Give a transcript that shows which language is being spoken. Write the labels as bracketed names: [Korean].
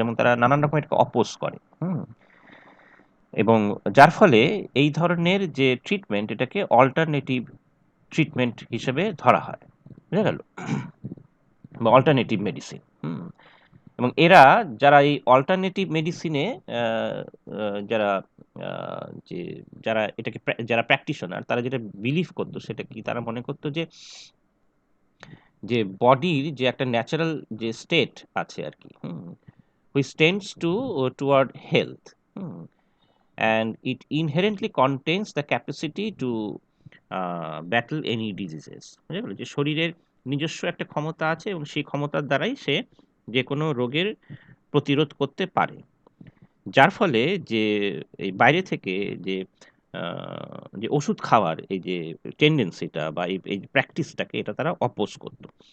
[Bangla] এবং তারা নানান রকম এটাকে অপোজ করে। এবং যার ফলে এই ধরনের যে ট্রিটমেন্ট, এটাকে অল্টারনেটিভ ট্রিটমেন্ট হিসেবে ধরা হয়। বুঝা গেল? বা অল্টারনেটিভ মেডিসিন। এবং এরা যারা এই অল্টারনেটিভ মেডিসিনে আ আ যারা আ যে যারা এটাকে যারা প্র্যাকটিশনার, তারা যেটা বিলিভ করত সেটা কি? তারা মনে করত যে বডির যে একটা ন্যাচারাল যে স্টেট আছে আরকি, [English] which tends toward health, and it inherently contains the capacity to battle any diseases. [Bangla] বুঝা গেল? যে শরীরের নিজস্ব একটা ক্ষমতা আছে এবং সেই ক্ষমতার দ্বারাই সে যেকোনো রোগের প্রতিরোধ করতে পারে। যার ফলে যে এই বাইরে থেকে যে আ যে ওষুধ খাওয়ার এই যে টেনডেন্সিটা বা এই প্র্যাকটিসটাকে, এটা তারা অপোজ করত।